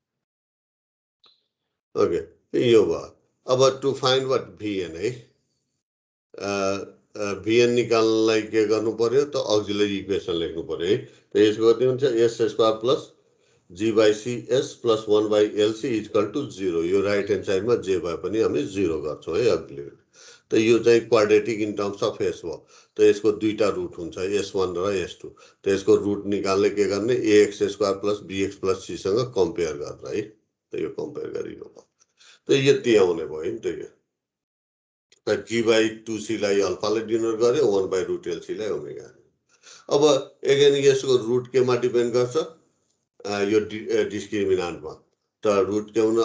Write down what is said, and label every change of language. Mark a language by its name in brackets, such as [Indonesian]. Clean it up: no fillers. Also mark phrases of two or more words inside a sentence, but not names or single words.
[Nepali] ओके यो भयो अब [English] to find what vn [Nepali] है भिएन निकाल्नलाई के गर्नु पर्यो त [English] auxiliary equation [Nepali] लेख्नु पर्यो है त यसको कति हुन्छ [English] s square plus g by c s plus 1 by LC equal to 0 [Nepali] यो [English] right hand sideमा [Nepali] जे भए पनि हामी 0 गर्छौँ है अघिल्लो त यो चाहिँ [English] quadratic in terms of s [Nepali] हो त यसको दुईटा रुट हुन्छ S1 र S2 त यसको रुट निकाल्ने के गर्ने [English] ax square plus bx plus c [Nepali] सँग कम्पेयर गरेर है त यो कम्पेयर गरियो त यति आउने भयो नि त यो त [English] g by 2c [Nepali] लाई अल्फाले डिनोट गर्यो [English] 1 by root LC [Nepali] लाई ओमेगा अब अगेन यसको रुट केमा डिपेन्ड गर्छ यो डिस्क्रिमिनान्टमा त रुट के हुन